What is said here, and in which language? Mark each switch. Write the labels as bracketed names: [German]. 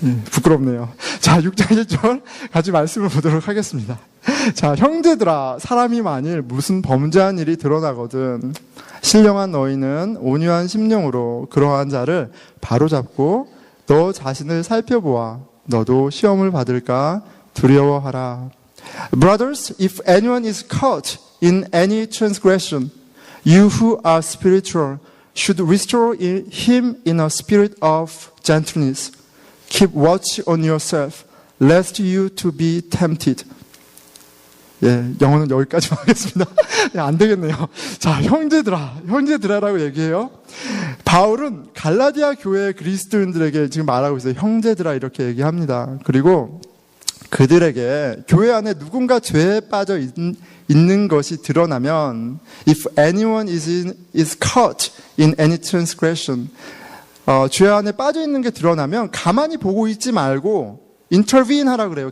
[Korean] 부끄럽네요. 자, 6장 1절 같이 말씀을 보도록 하겠습니다. 자, 형제들아, 사람이 만일 무슨 범죄한 일이 드러나거든 신령한 너희는 온유한 심령으로 그러한 자를 바로잡고 너 자신을 살펴보아 너도 시험을 받을까 두려워하라. [English] Brothers, if anyone is caught in any transgression, you who are spiritual should restore him in a spirit of gentleness. Keep watch on yourself, lest you to be tempted. [Korean] 영어는 여기까지만 하겠습니다. 안 되겠네요. 자, 형제들아라고 얘기해요. 바울은 갈라디아 교회 그리스도인들에게 지금 말하고 있어요. 형제들아 이렇게 얘기합니다. 그리고 그들에게 교회 안에 누군가 죄에 빠져 있는 것이 드러나면 [English] if anyone is caught in any transgression [Korean] 죄 안에 빠져 있는 게 드러나면 가만히 보고 있지 말고 intervene 하라고 그래요.